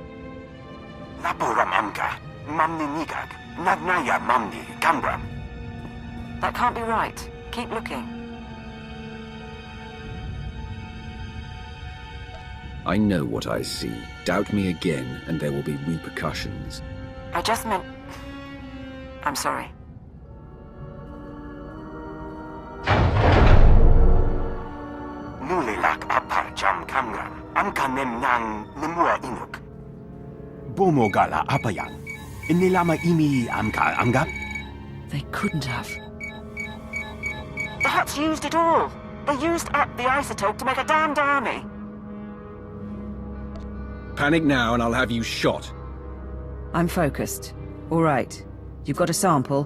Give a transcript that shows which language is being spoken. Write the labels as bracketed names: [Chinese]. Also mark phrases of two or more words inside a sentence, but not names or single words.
[English] That can't be right. Keep looking. I know what I see. Doubt me again, and there will be repercussions. I just meant... I'm sorry. Nulilak apa jam kamram. Amkanem nang nimua inuk. Bumogala apayan. Inilama imi amka angam. They couldn't have. The Hutts used it all. They used up the isotope to make a damned army. Panic now and I'll have you shot. I'm focused. All right. You've got a sample.